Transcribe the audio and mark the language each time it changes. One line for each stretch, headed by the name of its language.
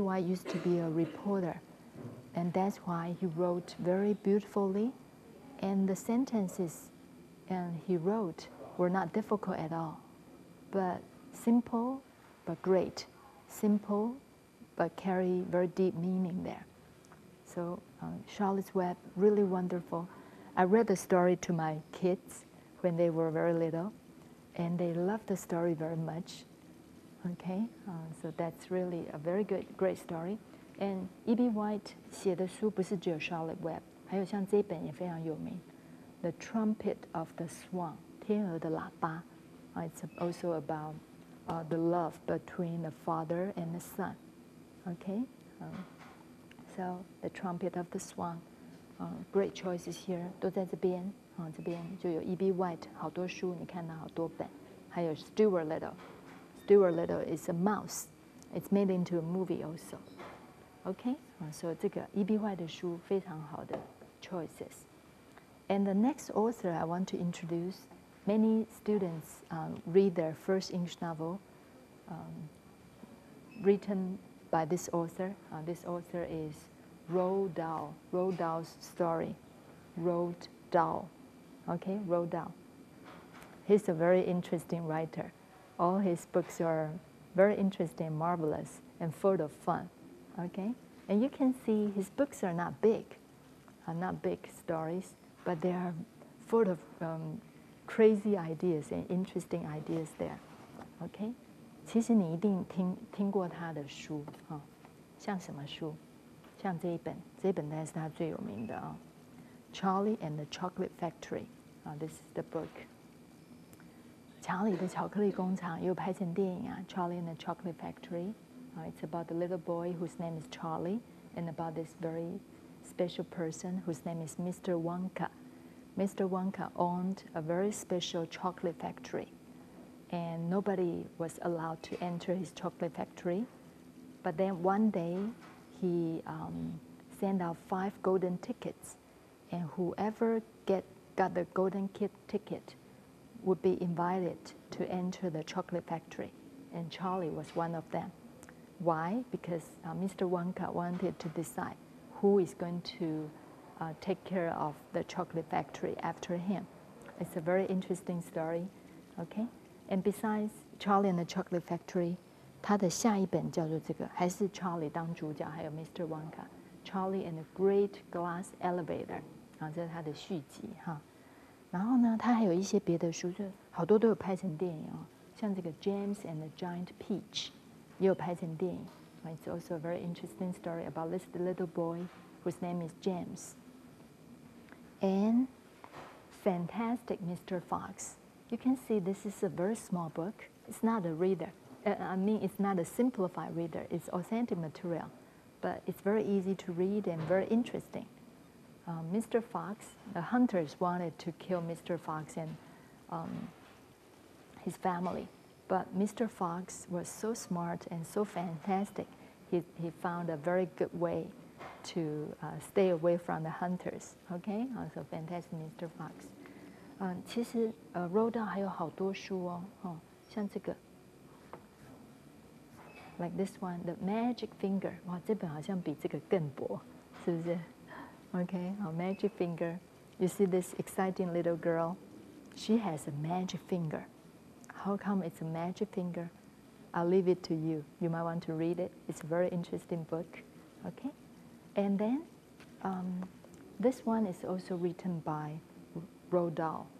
English: White used to be a reporter, and that's why he wrote very beautifully, and the sentences he wrote were not difficult at all, but simple but great, simple but carry very deep meaning there. So Charlotte's Web, really wonderful. I read the story to my kids when they were very little, and they loved the story very much. Okay, so that's really a very great story. And E.B.
Chinese: White 写的书不是只有 Charlotte Web， 还有像这一本也非常有名，《The Trumpet of the Swan》天鹅的喇叭。
English: It's also about the love between the father and the son. Okay, so The Trumpet of the Swan, great choices here，
Chinese: 都在这边。这边就有
English: E.B.
Chinese: White 好多书，你看到好多本，还有 Stuart Little。
English: Stuart Little is a mouse. It's made into a movie also. Okay, so
Chinese: 这个
English: E.B.
Chinese: White 的书非常好的 choices.
English: And the next author I want to introduce, many students read their first English novel written by this author. This author is Roald Dahl. Roald Dahl's story. Roald Dahl. Okay, Roald Dahl. He's a very interesting writer. All his books are very interesting, marvelous, and full of fun. Okay, and you can see his books are not big stories, but they are full of crazy ideas and interesting ideas there.
Chinese: Okay, 其实你一定听过他的书像什么书？像这一本大概是他最有名的
English: Charlie and the Chocolate Factory. This is the book.
Chinese: 查理的巧克力工厂也有拍成电影Charlie and the Chocolate Factory.
English: It's about the little boy whose name is Charlie, and about this very special person whose name is Mr. Wonka. Mr. Wonka owned a very special chocolate factory, and nobody was allowed to enter his chocolate factory. But then one day, he sent out 5 golden tickets, and whoever got the golden ticket would be invited to enter the chocolate factory, and Charlie was one of them. Why? Because Mr. Wonka wanted to decide who is going to take care of the chocolate factory after him. It's a very interesting story, okay? And besides Charlie and the Chocolate Factory,
Chinese: 他的下一本叫做这个，还是 Charlie 当主角，还有
English: Mr.
Chinese: Wonka, Charlie and the Great Glass Elevator， 这是他的续集然后呢，他还有一些别的书，就好多都有拍成电影像这个 James and the Giant Peach 也有拍成电影。
English: It's also a very interesting story about this little boy whose name is James. And Fantastic Mr. Fox. You can see this is a very small book. It's not a reader. It's not a simplified reader. It's authentic material, but it's very easy to read and very interesting. Mr. Fox, the hunters wanted to kill Mr. Fox and his family, but Mr. Fox was so smart and so fantastic. He found a very good way to stay away from the hunters. Okay, so Fantastic Mr. Fox.
Chinese: 其实Roald Dahl 还有好多书哦，像这个 ，
English: like this one,
Chinese: The Magic Finger. 哇，这本好像比这个更薄，是不是 ？Okay, Magic Finger.
English: You see this exciting little girl? She has a magic finger. How come it's a magic finger? I'll leave it to you. You might want to read it. It's a very interesting book. Okay, and then this one is also written by Roald Dahl.